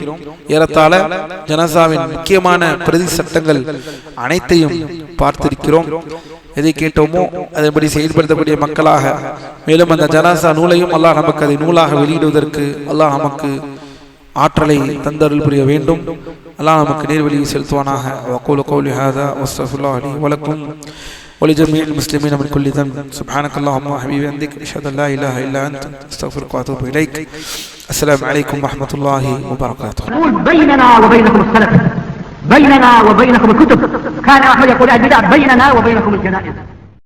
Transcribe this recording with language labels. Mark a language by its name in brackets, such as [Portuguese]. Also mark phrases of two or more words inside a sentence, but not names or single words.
[Tamil] ஏறத்தாழ ஜனாசாவின் முக்கியமான பிரதி சட்டங்கள் அனைத்தையும் பார்த்திருக்கிறோம். எதை கேட்டோமோ அதன்படி செயல்படுத்தக்கூடிய மக்களாக, மேலும் அந்த ஜனாசா நூலையும் அல்லாஹ் நமக்கு அதை நூலாக வெளியிடுவதற்கு அல்லாஹ் நமக்கு ஆற்றலை தந்தருள் புரிய வேண்டும். அல்லாஹ் நமக்கு நேர்வழியை செலுத்துவானாக. [Arabic] وأقول قولي هذا وأستغفر الله لي ولكم ولجميع المسلمين من كل ذنب. سبحانك اللهم وبحمدك عندك أشهد أن لا إله إلا أنت أستغفرك وأتوب إليك. السلام عليكم ورحمة الله وبركاته. بيننا وبينكم السلف، بيننا وبينكم الكتب. كان أحمد يقول البدع بيننا وبينكم الجنائز.